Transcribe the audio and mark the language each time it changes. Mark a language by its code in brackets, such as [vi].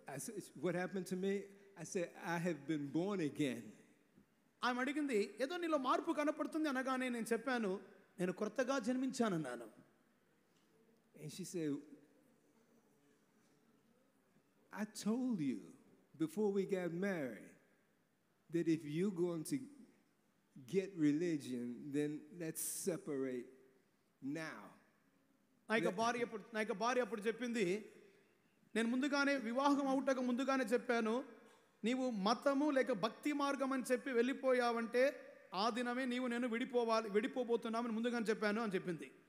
[en] I said, what happened to me? I said, I have been born again. [te] ఆమె అడిగింది, ఏదో నీలో మార్పు కనపడుతుంది అనగానే నేను చెప్పాను, నేను కొత్తగా జన్మించానన్నాను. [en] And she said, I told you before we got married that if you're going to get religion, then let's separate now. [te] నా యొక్క భార్య అప్పుడు చెప్పింది, నేను ముందుగానే వివాహం అవుటకు ముందుగానే చెప్పాను, నీవు మతము లేక భక్తి మార్గం అని చెప్పి వెళ్ళిపోయావంటే ఆ దినమే నేను విడిపోబోతున్నామని ముందుగానే చెప్పాను అని చెప్పింది.